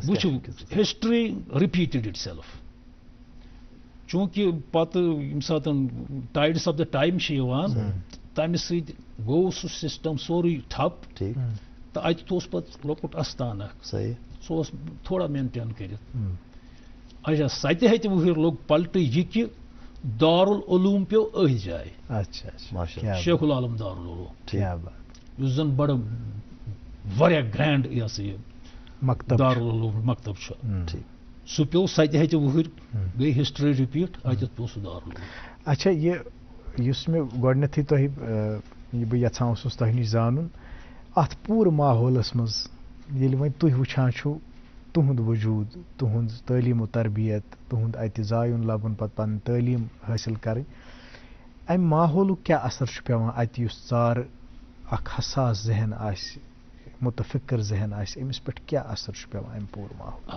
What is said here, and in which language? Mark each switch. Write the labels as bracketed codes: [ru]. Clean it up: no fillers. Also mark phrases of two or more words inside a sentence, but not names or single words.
[ks] وٕچھِو [en] history repeated itself. [ks] چوٗنٛکہِ پتہٕ ییٚمہِ ساتہٕ [en] tides of the time [ks] چھِ یِوان تمہِ سۭتۍ گوٚو سُہ سِسٹم سورُے ٹھپ. تہٕ اتہِ اوس پتہٕ لۄکُٹ استان اکھ سو تھوڑا مینٹین کرت اچھا 7 ہتہِ وُہٕرۍ لوگ پلٹہٕ یہ کہ دارالعلوم پیو أتھۍ جایہِ اچھا اچھا شیخ العالم دارالعلوم کیا بات یُس زن بڑٕ واریاہ گرینڈ یہ سا یہ مکتب دارالعلوم مکتب چھُ سُہ پیو 7 ہتہِ وُہٕرۍ گٔے [en] history repeat [ks] اتٮ۪تھ پیو سُہ دارالعلوم. اچھا یُس مےٚ گۄڈنٮ۪تھٕے تۄہہِ یہِ بہٕ یژھان اوسُس تۄہہِ نِش زانُن اتھ پوٗرٕ ماحولس منٛز ییٚلہِ وۄنۍ تُہۍ وٕچھان چھُو تُہُنٛد وجوٗد تُہُنٛد تعلیٖم و تربیت تُہُنٛد اَتہِ زایُن لبُن پتہٕ پنٕنۍ تعلیٖم حٲصِل کرٕنۍ امہِ ماحولُک کیٛاہ اثر چھُ پیٚوان اَتہِ یُس ژارٕ اکھ حساس ذہن آسہِ مُتفِکر ذہن آسہِ أمِس پٮ۪ٹھ کیٛاہ اثر چھُ پیٚوان امہِ پوٗرٕ ماحول.